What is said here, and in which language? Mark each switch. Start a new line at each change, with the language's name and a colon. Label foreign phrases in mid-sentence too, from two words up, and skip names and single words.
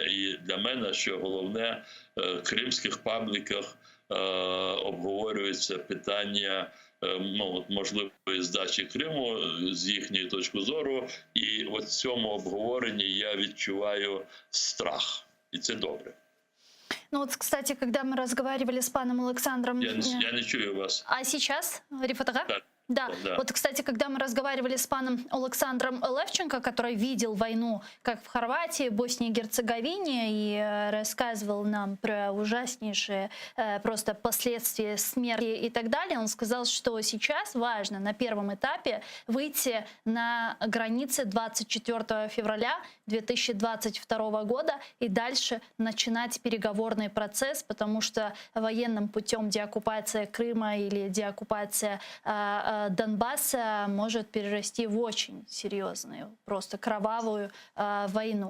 Ukrainian: І для мене, що головне, в кримських пабліках обговорюється питання можливої здачі Криму з їхньої точки зору. І в цьому обговоренні я відчуваю страх. І це добре.
Russian: Кстати, когда мы разговаривали с паном Александром...
Ukrainian: Я не чую вас.
Russian: А сейчас? Рифатага?
Ukrainian: Так.
Russian: Да. Кстати, когда мы разговаривали с паном Александром Левченко, который видел войну как в Хорватии, Боснии и Герцеговине, и рассказывал нам про ужаснейшие просто последствия смерти и так далее, он сказал, что сейчас важно на первом этапе выйти на границы 24 февраля 2022 года и дальше начинать переговорный процесс, потому что военным путем деоккупация Крыма или деоккупация Донбасса может перерасти в очень серьезную, просто кровавую войну.